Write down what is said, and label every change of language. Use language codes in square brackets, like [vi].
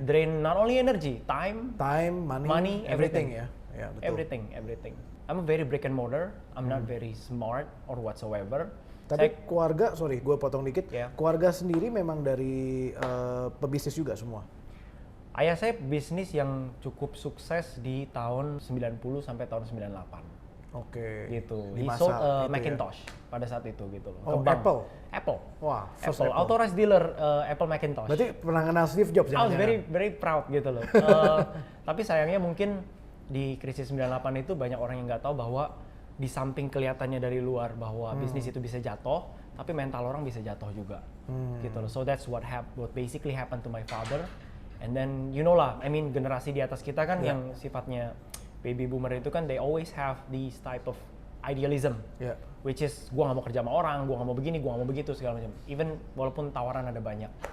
[en] Drain not only energy, time, money, everything [id] ya. Ya, betul. [en] Everything. I'm a very brick and mortar. I'm not very smart or whatsoever. [id] Tapi keluarga, sorry, gue potong dikit. Keluarga sendiri memang dari pebisnis juga semua. Ayah saya bisnis yang cukup sukses di tahun 90 sampai tahun 98. Gitu. [en] He sold [id] Macintosh pada saat itu gitu loh. [en] Apple. Wah, Apple. Authorized dealer Apple Macintosh. [id] Berarti pernah kenal Steve Jobs [en] I was very proud [id] gitu loh. Tapi sayangnya mungkin di krisis 98 itu banyak orang yang nggak tahu bahwa di samping kelihatannya dari luar bahwa bisnis itu bisa jatuh, tapi mental orang bisa jatuh juga. Gitu loh. [en] So that's what basically happened to my father. And then you know lah, I mean [id] generasi di atas kita kan yang sifatnya [en] baby boomer itu kan they always have these type of idealism, which is [id] gua nggak mau kerja sama orang, gua nggak mau begini, gua nggak mau begitu segala macam. [en] Even [id] walaupun tawaran ada banyak.